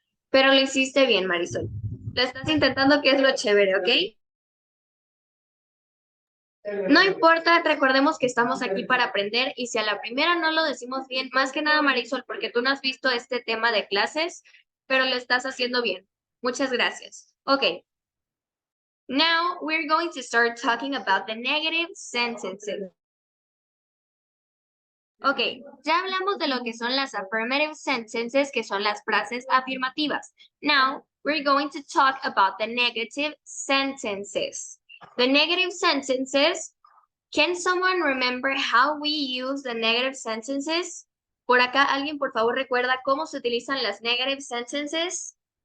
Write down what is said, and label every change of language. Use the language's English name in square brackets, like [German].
[Spanish] Pero lo hiciste bien, Marisol. Lo estás intentando, que es lo chévere, ¿ok? No importa, recordemos que estamos aquí para aprender y si a la primera no lo decimos bien, más que nada, Marisol, porque tú no has visto este tema de clases, pero lo estás haciendo bien. Muchas gracias. Ok. [English] Now we're going to start talking about the negative sentences. [Spanish] Ok, ya hablamos de lo que son las [English] affirmative sentences, [Spanish] que son las frases afirmativas. [English] Now, we're going to talk about the negative sentences. The negative sentences, can someone remember how we use the negative sentences? [Spanish] Por acá, alguien por favor recuerda cómo se utilizan las [English] negative sentences.